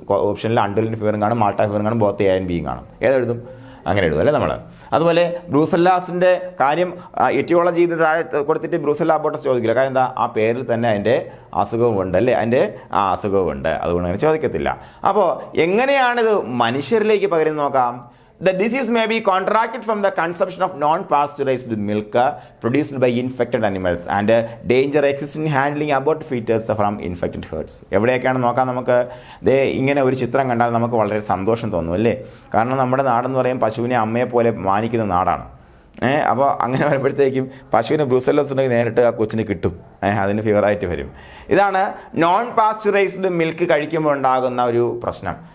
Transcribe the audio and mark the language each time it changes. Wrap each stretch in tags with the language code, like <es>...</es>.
<ml>ഓപ്ഷനിൽ അൻഡുലന്റ് ഫീവറും കാണും, മാൾട്ട ഫീവറും കാണും, ബോത്ത് എ ആൻഡ് ബിയും കാണും. ഏതെഴുതും? അങ്ങനെ എഴുതും അല്ലേ നമ്മൾ. അതുപോലെ ബ്രൂസെല്ലാസിൻ്റെ കാര്യം എറ്റിയോളജി ഇത് താഴെ കൊടുത്തിട്ട് ബ്രൂസെല്ല അബോർട്ടസ് ചോദിക്കില്ല. കാരണം എന്താ, ആ പേരിൽ തന്നെ അതിൻ്റെ അസുഖവും ഉണ്ട് അല്ലേ, അതിൻ്റെ അസുഖവും ഉണ്ട്, അതുകൊണ്ട് അങ്ങനെ ചോദിക്കത്തില്ല. അപ്പോൾ എങ്ങനെയാണിത് മനുഷ്യരിലേക്ക് പകരുന്നത് നോക്കാം.</ml> <en>The disease may be contracted from the consumption of non-pasteurized milk produced by infected animals and danger exists in handling aborted fetus from infected herds.</en> <ml>എവിടെയൊക്കെയാണ് നോക്കാം നമുക്ക്. ഇങ്ങനെ ഒരു ചിത്രം കണ്ടാൽ നമുക്ക് വളരെ സന്തോഷം തോന്നും അല്ലേ. കാരണം നമ്മുടെ നാടെന്ന് പറയുമ്പോൾ പശുവിനെ അമ്മയെ പോലെ മാനിക്കുന്ന നാടാണ്. അപ്പോൾ അങ്ങനെ വരുമ്പോഴത്തേക്കും പശുവിന് ബ്രൂസെല്ലോസ് ഉണ്ടെങ്കിൽ നേരിട്ട് ആ കൊച്ചിന് കിട്ടും, അതിന് ഫീവറായിട്ട് വരും. ഇതാണ് നോൺ പാസ്ചറൈസ്ഡ് മിൽക്ക് കഴിക്കുമ്പോൾ ഉണ്ടാകുന്ന ഒരു പ്രശ്നം.</ml>